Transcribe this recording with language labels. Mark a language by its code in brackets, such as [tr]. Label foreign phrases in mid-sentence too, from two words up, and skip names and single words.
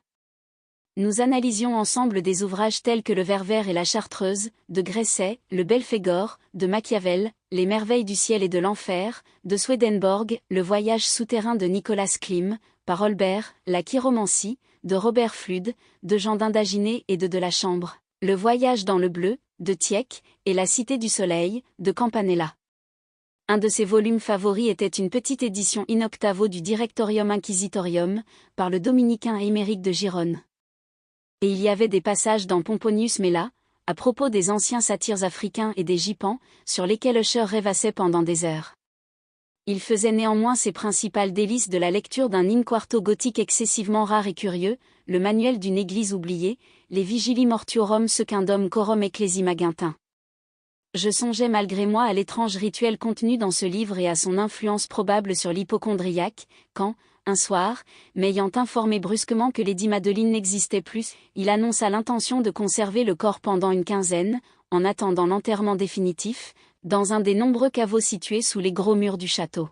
[fr] Nous analysions ensemble des ouvrages tels que Le Ververt et la Chartreuse, de Gresset, Le Belphégor, de Machiavel, Les Merveilles du ciel et de l'enfer, de Swedenborg, Le Voyage souterrain de Nicolas Klim, par Holbert, La Chiromancie, de Robert Fludd, de Jean d'Indaginé et de la Chambre, Le Voyage dans le bleu, de Tieck, et La Cité du soleil, de Campanella. Un de ses volumes favoris était une petite édition in octavo du Directorium Inquisitorium, par le dominicain Émeric de Gironne. Et il y avait des passages dans Pomponius Mela, à propos des anciens satyres africains et des Gipans, sur lesquels Usher rêvassait pendant des heures. Il faisait néanmoins ses principales délices de la lecture d'un in-quarto gothique excessivement rare et curieux, le manuel d'une église oubliée, les Vigili Mortuorum Secundum Coram Ecclesi Magintin. Je songeais malgré moi à l'étrange rituel contenu dans ce livre et à son influence probable sur l'hypocondriaque, quand, un soir, m'ayant informé brusquement que Lady Madeline n'existait plus, il annonça l'intention de conserver le corps pendant une quinzaine, en attendant l'enterrement définitif, dans un des nombreux caveaux situés sous les gros murs du château.